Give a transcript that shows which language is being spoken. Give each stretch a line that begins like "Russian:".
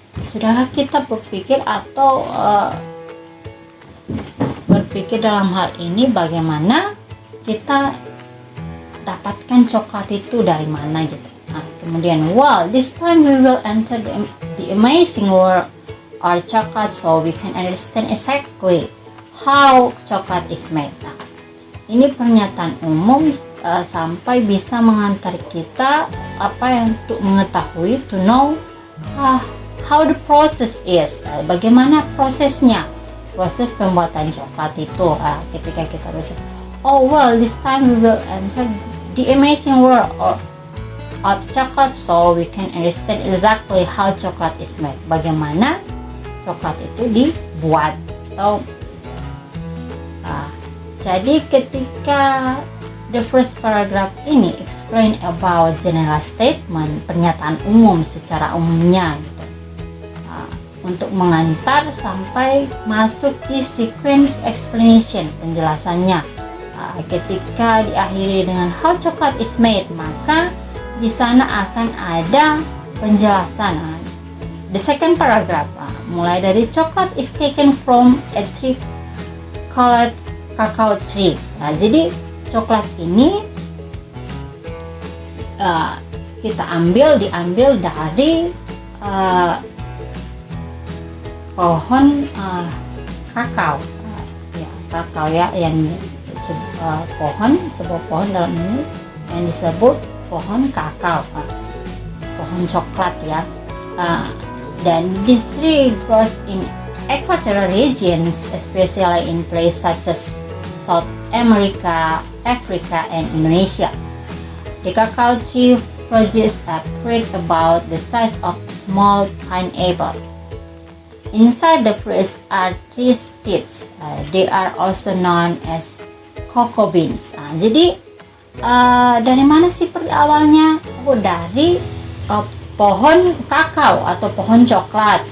Indonesian: Sudahkah kita berpikir atau berpikir dalam hal ini bagaimana kita dapatkan coklat itu dari mana gitu. Kemudian,
English: well, this time we will enter the amazing world of chocolate so we can understand exactly how chocolate is made.
Indonesian: Ini pernyataan umum sampai bisa mengantar kita untuk mengetahui,
English: to know how the process is.
Indonesian: Bagaimana prosesnya, proses pembuatan coklat itu. Ketika kita baca, oh
English: well, this time we will enter the amazing world of chocolate so we can understand exactly how chocolate is made.
Indonesian: Bagaimana coklat itu dibuat. Jadi ketika
English: the first paragraph
Indonesian: ini
English: explain about general statement,
Indonesian: pernyataan umum secara umumnya gitu, untuk mengantar sampai masuk di
English: sequence explanation,
Indonesian: penjelasannya. Ketika diakhiri dengan
English: how chocolate is made,
Indonesian: maka di sana akan ada penjelasan.
English: The second paragraph
Indonesian: mulai dari
English: chocolate is taken from a tree called cacao tree.
Indonesian: Jadi coklat ini diambil dari pohon kakao. Kakao yang sebuah pohon dalam ini yang disebut pohon kakao, pohon coklat ya. Dan
English: this tree grows in equatorial regions, especially in places such as South America, Africa, and Indonesia. The cacao tree produces a fruit about the size of a small pineapple. Inside the fruits are 3 seeds. They are also known as cocoa beans.
Indonesian: Jadi dari mana sih awalnya? Dari pohon kakao atau pohon coklat.